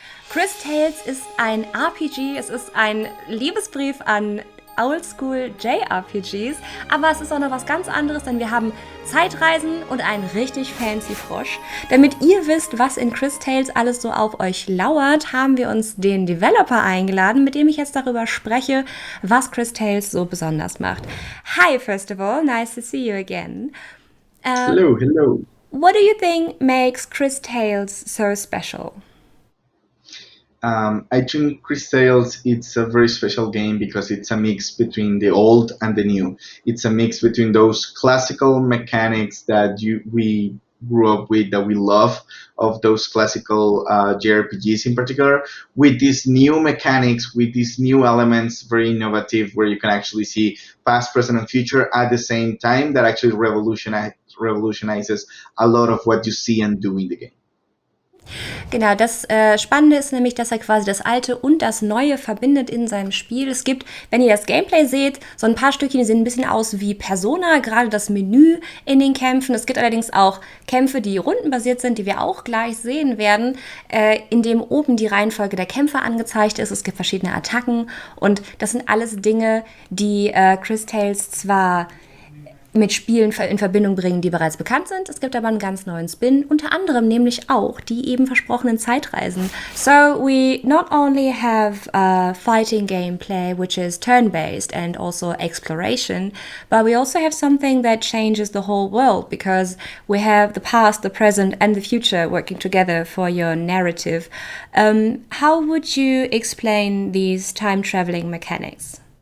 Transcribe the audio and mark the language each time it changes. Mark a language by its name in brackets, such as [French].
[German] Cris Tales ist ein RPG, es ist ein Liebesbrief an Oldschool JRPGs, aber es ist auch noch was ganz anderes, denn wir haben Zeitreisen und einen richtig fancy Frosch. Damit ihr wisst, was in Cris Tales alles so auf euch lauert, haben wir uns den Developer eingeladen, mit dem ich jetzt darüber spreche, was Cris Tales so besonders macht. [English] Hi, first of all, nice to see you again. Hello. What do you think makes Cris Tales so special? I think Cris Tales it's a very special game because it's a mix between the old and the new. It's a mix between those classical mechanics that we grew up with, that we love, of those classical JRPGs in particular, with these new mechanics, with these new elements, very innovative, where you can actually see past, present, and future at the same time. That actually revolutionizes a lot of what you see and do in the game. [German] Genau, das Spannende ist nämlich, dass er quasi das Alte und das Neue verbindet in seinem Spiel. Es gibt, wenn ihr das Gameplay seht, so ein paar Stückchen, die sehen ein bisschen aus wie Persona, gerade das Menü in den Kämpfen. Es gibt allerdings auch Kämpfe, die rundenbasiert sind, die wir auch gleich sehen werden, in dem oben die Reihenfolge der Kämpfe angezeigt ist. Es gibt verschiedene Attacken und das sind alles Dinge, die Cris Tales zwar mit Spielen in Verbindung bringen, die bereits bekannt sind. Es gibt aber einen ganz neuen Spin, unter anderem nämlich auch die eben versprochenen Zeitreisen. [English] So we not only have fighting gameplay, which is turn-based and also exploration, but we also have something that changes the whole world because we have the past, the present and the future working together for your narrative. How would you explain these time-traveling mechanics?